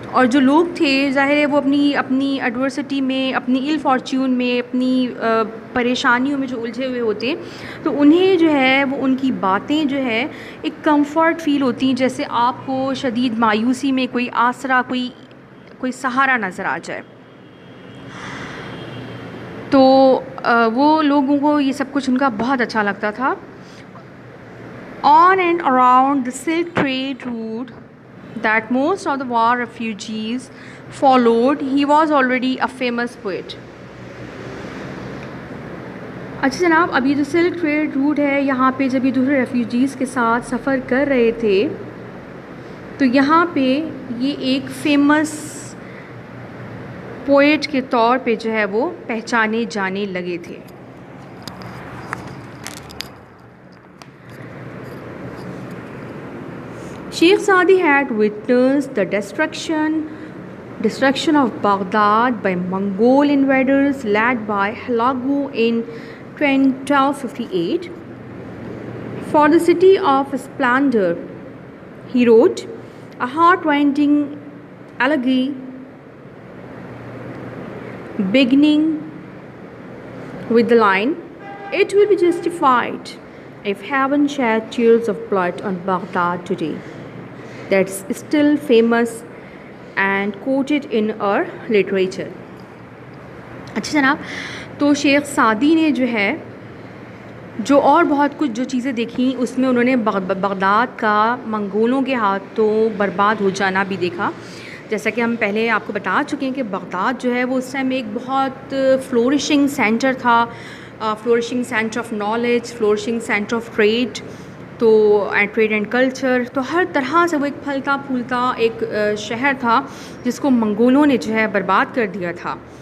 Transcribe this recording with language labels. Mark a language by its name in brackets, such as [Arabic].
[Urdu] جو لوگ تھے ظاہر ہے وہ اپنی ایڈورسٹی میں، اپنی ایل فارچیون میں، اپنی پریشانیوں میں جو الجھے ہوئے ہوتے، تو انہیں جو ہے وہ ان کی باتیں جو ہے ایک کمفرٹ فیل ہوتی ہیں، جیسے آپ کو شدید مایوسی میں کوئی آسرا، کوئی سہارا نظر آ جائے. تو وہ لوگوں کو یہ سب کچھ ان کا بہت اچھا لگتا تھا. [English] On and around the Silk Trade route that most of the war refugees followed, he was already a famous poet. [Urdu] اچھا جناب، اب یہ جو سلک ٹریڈ روٹ ہے، یہاں پہ جب یہ دوسرے ریفیوجیز کے ساتھ سفر کر رہے تھے تو یہاں پہ یہ ایک فیمس پوئٹ کے طور پہ جو ہے وہ پہچانے جانے لگے تھے. [English] Sheikh Saadi had witnessed the destruction of Baghdad by Mongol invaders led by Hulagu in 1258. For the city of splendor, he wrote a heart-rending elegy beginning with the line, "It will be justified if heaven shed tears of blood on Baghdad today." That's still famous and quoted in our literature. [Urdu] اچھا جناب، تو شیخ Saadi نے جو ہے جو اور بہت کچھ جو چیزیں دیکھیں، اس میں انہوں نے بغداد کا منگولوں کے ہاتھوں برباد ہو جانا بھی دیکھا. جیسا کہ ہم پہلے آپ کو بتا چکے ہیں کہ بغداد جو ہے وہ اس ٹائم ایک بہت فلورشنگ سینٹر تھا، [English] flourishing centre of knowledge, flourishing centre of trade, [Urdu] تو ٹریڈ اینڈ کلچر، تو ہر طرح سے وہ ایک پھلتا پھولتا ایک شہر تھا جس کو منگولوں نے جو ہے برباد کر دیا تھا.